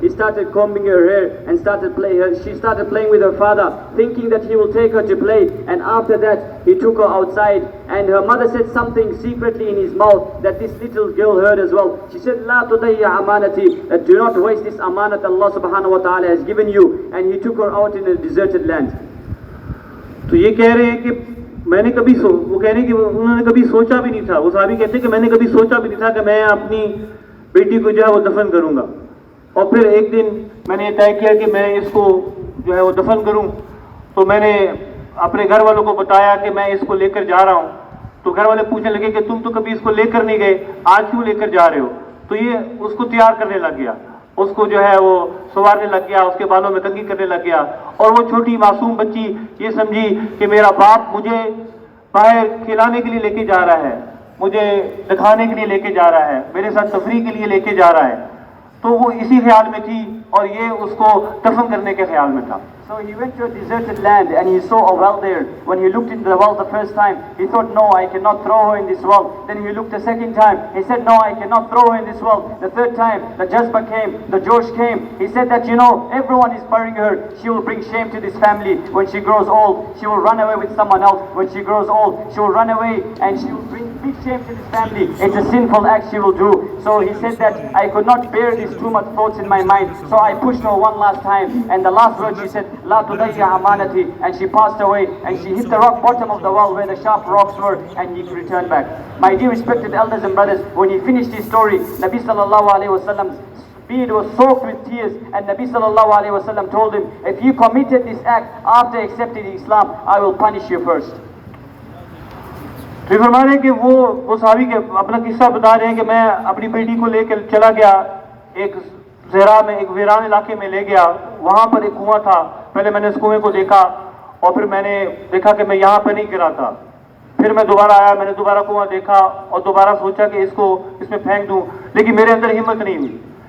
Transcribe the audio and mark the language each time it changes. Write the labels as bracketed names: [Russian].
[English] He started combing her hair and started playing her. She started playing with her father, thinking that he will take her to play. And after that, he took her outside. And her mother said something secretly in his mouth that this little girl heard as well. She said, [Arabic] "La tudayya amanati," [English] that do not waste this amanat Allah subhanahu wa ta'ala has given you. And he took her out in a deserted land. [Hindi] तो ये कह रहे हैं कि मैंने कभी वो कह रहे हैं कि उन्होंने कभी सोचा भी नहीं था, वो साहबी कहते हैं कि मैंने कभी सोचा भी नहीं था कि मैं अपनी बेटी को जो है वो दफन करूंगा. और फिर एक दिन मैंने तय किया कि मैं इसको जो है वो दफन करूं. तो मैंने अपने घर वालों को बताया कि मैं इसको लेकर जा रहा हूं. तो घर वाले पूछने लगे कि तुम तो कभी इसको लेकर नहीं गए, आज क्यों लेकर जा रहे हो? तो ये उसको तैयार करने लग गया, उसको जो है वो संवारने लग गया, उसके बालों में कंघी करने लग गया. और वो छोटी मासूम बच्ची ये समझी कि मेरा बाप मुझे बाहर खिलाने के लिए लेके जा रहा है, मुझे दिखाने के लिए लेके जा रहा है, मेरे साथ तफरीह के लिए लेके जा रहा है. तो वो इसी ख्याल में थी और ये उसको दफन करने के ख्याल में था. [English] So he went to a deserted land and he saw a well there. When he looked into the well the first time, he thought, no, I cannot throw her in this well. Then he looked the second time. He said, no, I cannot throw her in this well. The third time, the Jazba came, the Josh came. He said that, everyone is burying her. She will bring shame to this family. When she grows old, she will run away with someone else. When she grows old, she will run away and she will bring big shame to this family. It's a sinful act she will do. So he said that I could not bear these too much thoughts in my mind. So I pushed her one last time. And the last word she said, [Arabic] La tudayya amanati, [English] and she passed away and she hit the rock bottom of the well where the sharp rocks were, and he returned back. My dear respected elders and brothers, when he finished his story, Nabi sallallahu alayhi wasallam's beard was soaked with tears, and Nabi sallallahu alayhi wasallam told him, if you committed this act after accepting Islam, I will punish you first. [Hindi] फिर फरमा रहे हैं कि वो साहबी के अपना किस्सा बता रहे हैं कि मैं अपनी बेटी को लेकर चला गया, एक ज़हरा में, एक वीरान इलाके में ले गया. वहाँ पर एक कुआं था. पहले मैंने उस कुएं को देखा और फिर मैंने देखा कि मैं यहाँ पर नहीं गिरा था. फिर मैं दोबारा आया, मैंने दोबारा कुआं देखा और दोबारा सोचा कि इसमें फेंक दूं, लेकिन मेरे अंदर हिम्मत नहीं हुई.